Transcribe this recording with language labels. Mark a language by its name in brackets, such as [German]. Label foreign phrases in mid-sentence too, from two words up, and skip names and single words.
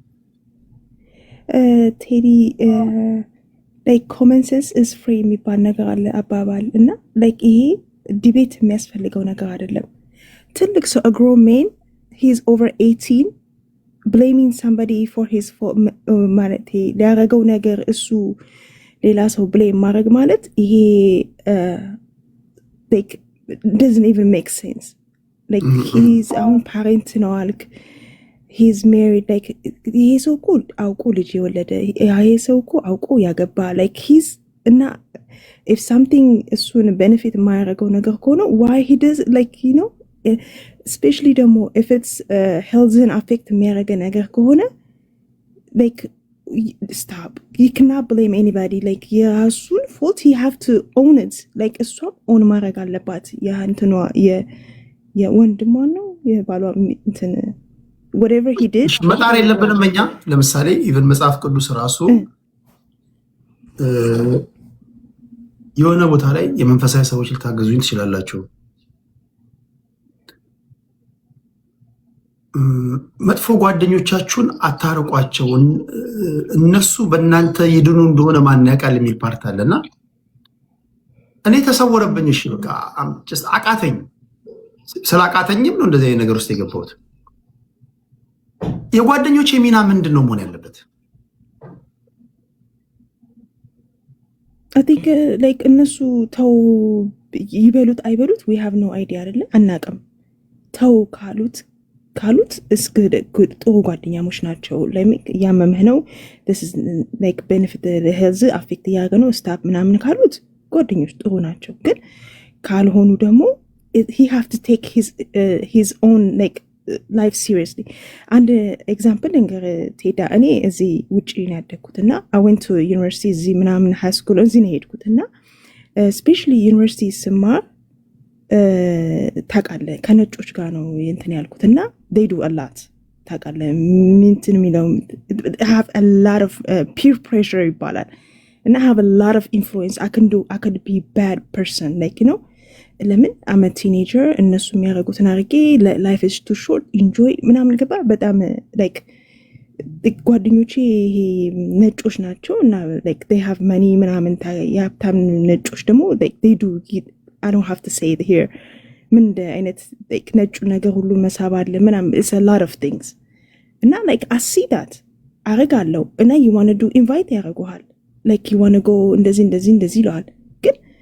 [Amharic] ቴዲ [English] common sense is free [Amharic] የሚባል ነገር አለ አባባል እና ይሄ ዲቤት የሚያስፈልገው ነገር አይደለም። ትልቅ ሰው [English] grown man he's over 18 blaming somebody for his [Amharic] ማለት ሊያደረገው ነገር እሱ ሌላ ሰው ብሌም ማድረግ ማለት ይሄ [English] doesn't even make sense. [Amharic] ሂዝ አሁን ፓሬንት ነው አልክ ሂዝ ሜሪድ ይሄ ሰው እኮ አውቆ ልጅ የወለደ ይሄ ሰው እኮ አውቆ ያገባ ሂዝ እና [English] if something [Amharic] እሱን ቤኔፊት የማያደርገው ነገር ከሆነ [English] why he does especially [Amharic] ደግሞ [English] if it's healthን [Amharic] አፌክት የሚያደርገ ነገር ከሆነ stop. [English] You cannot blame anybody. [Amharic] የራሱን [English] fault he have to own it. [Amharic] እሷም ኦን ማድረግ አለባት። የእንትኗ የወንድሟ ነው የባሏ እንትን [English] whatever he did [Amharic] መጣር የለብንም እኛ። ለምሳሌ ኢቨን መጽሐፍ ቅዱስ ራሱ የሆነ ቦታ ላይ የመንፈሳዊ ሰዎች ልታገዙኝ ትችላላችሁ፣ መጥፎ ጓደኞቻችሁን አታርቋቸው፣ እነሱ በእናንተ ይድኑ እንደሆነ ማን ያውቃል የሚል ፓርት አለና እኔ ተሰወረብኝ። እሺ በቃ አቃተኝ። ስላቃተኝም ነው እንደዚህ ነገር ውስጥ የገባሁት። የጓደኞች የሚና ምንድን ነው መሆን ያለበት? [English] I think [Amharic] እነሱ ተው ይበሉት አይበሉት [English] we have no idea አይደለ? [Amharic] አናውቅም። ተው ካሉት እስከ ጥሩ ጓደኛሞች ናቸው። እያመመህ ነው [English] benefit health affect [Amharic] እያደረገ ነው ስታፕ ምናምን ካሉት ጓደኞች ጥሩ ናቸው። ግን ካልሆኑ ደግሞ [English] he have to take his own life seriously. [Amharic] አንድ ኤግዛምፕል እንገር ቴዳ፣ እኔ እዚህ ውጭ ነው ያደግኩት እና [English] I went to university [Amharic] እዚህ ምናምን [English] high school [Amharic] እዚህ ነው የሄድኩት እና ስፔሻሊ ዩኒቨርሲቲ ስማር ታውቃለህ ከነጮች ጋር ነው እንትን ያልኩት እና [English] they do a lot [Amharic] ታውቃለህ ምንትን የሚለው [English] have a lot of peer pressure [Amharic] ይባላል እና [English] have a lot of influence. I could be bad person ለምን I'm a teenager [Amharic] እነሱ የሚያደርጉትን አድርጌ [English] life is too short enjoy [Amharic] ምናምን ገባ። በጣም ጓደኞቼ ይሄ ነጮች ናቸው እና [English] they have money [Amharic] ምናምን የሀብታም ነጮች ደግሞ [English] they do I don't have to say it here [Amharic] ምን አይነት ነጩ ነገር ሁሉ መሳብ አለ ምናምን [English] it's a lot of things እና like I see that [Amharic] አረጋለሁ እና [English] you want to do invite ያረጉሃል like you want to go [Amharic] እንደዚህ ይለዋል ግን